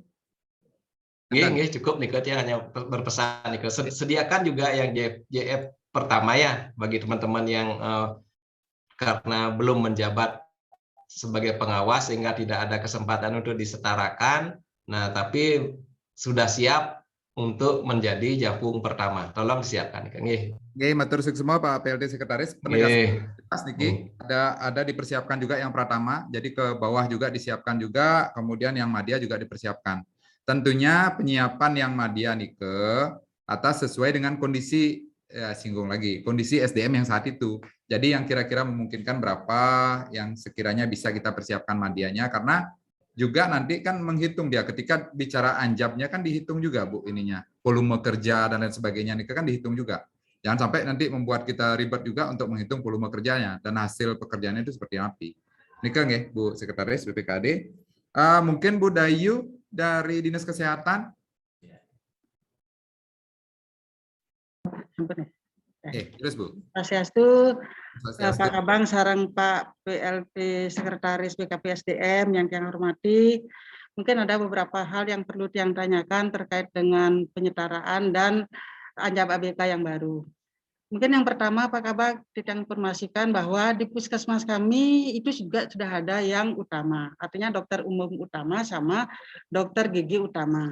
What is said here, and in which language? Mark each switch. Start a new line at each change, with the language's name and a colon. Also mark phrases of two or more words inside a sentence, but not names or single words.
Indonesian: Cukup nih, hanya berpesan nih, sediakan juga yang JF pertama ya bagi teman-teman yang karena belum menjabat sebagai pengawas sehingga tidak ada kesempatan untuk disetarakan. Nah, tapi sudah siap untuk menjadi Japung pertama. Tolong disiapkan.
Javanese: Matur suwun
Indonesian: semua Pak PLT Sekretaris. Penegasan niki ada dipersiapkan juga yang Pratama, jadi ke bawah juga disiapkan juga, kemudian yang Madya juga dipersiapkan. Tentunya penyiapan yang Madya nike atas sesuai dengan kondisi kondisi SDM yang saat itu. Jadi yang kira-kira memungkinkan berapa yang sekiranya bisa kita persiapkan Madyanya, karena juga nanti kan menghitung dia ketika bicara anjabnya kan dihitung juga Bu ininya, volume kerja dan lain sebagainya ini kan dihitung juga. Jangan sampai nanti membuat kita ribet juga untuk menghitung volume kerjanya dan hasil pekerjaannya itu seperti apa.
Balinese: Nika nggih
Indonesian: Bu Sekretaris BPKAD. Mungkin Bu Dayu dari Dinas Kesehatan. Ampun, Terus Bu. Swastiastu, Swastiastu. Pak Abang, sarang Pak PLT Sekretaris BKP-SDM yang hormati. Mungkin ada beberapa hal yang perlu yang tanyakan terkait dengan penyetaraan dan anjab ABK yang baru. Mungkin yang pertama Pak Kabag kita informasikan bahwa di puskesmas kami itu juga sudah ada yang utama, artinya dokter umum utama sama dokter gigi utama.